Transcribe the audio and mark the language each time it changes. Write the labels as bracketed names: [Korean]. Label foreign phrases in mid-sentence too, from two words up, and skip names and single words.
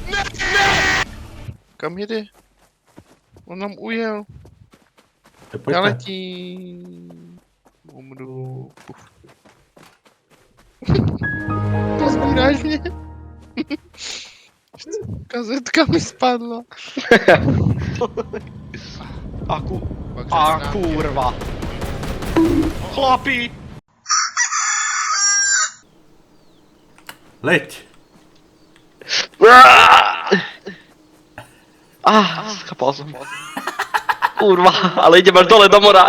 [Czech] Kam jede? On nám ujel. Já Pojďte. letím. Umru. Pozbíráš mě? Kazetka mi spadla. A kurva. Chlapi! Leď! [Slovak] Skapal som. Kurva, ale idem až dole do mora.